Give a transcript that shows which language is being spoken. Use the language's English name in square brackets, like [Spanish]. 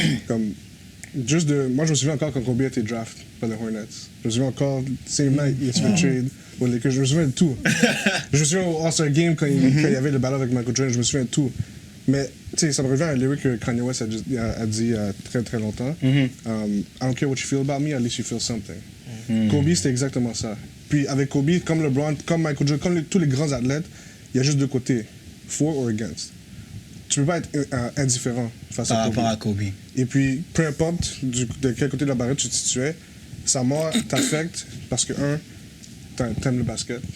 [French] Comme, moi, je me souviens encore quand Kobe a été draft par les Hornets. Je me souviens encore, [English] same night, [French] il a fait trade aux Lakers. Je me souviens de tout. Je me souviens au All-Star Game quand il y avait le ballon avec Michael Jordan. Je me souviens de tout. Mais, tu sais, ça me revient à un lyric que Kanye West a dit il y a très, très longtemps. [English] I don't care what you feel about me, at least you feel something. [French] Kobe, c'était exactement ça. Puis avec Kobe, comme LeBron, comme Michael Jordan, comme tous les grands athlètes, il y a juste deux côtés, [English] for or against. [French] Tu peux pas être indifférent face Par à Kobe. rapport à Kobe. Et puis, peu importe de quel côté de la barrière tu te situais, sa mort t'affecte parce que, un, t'aimes le basket.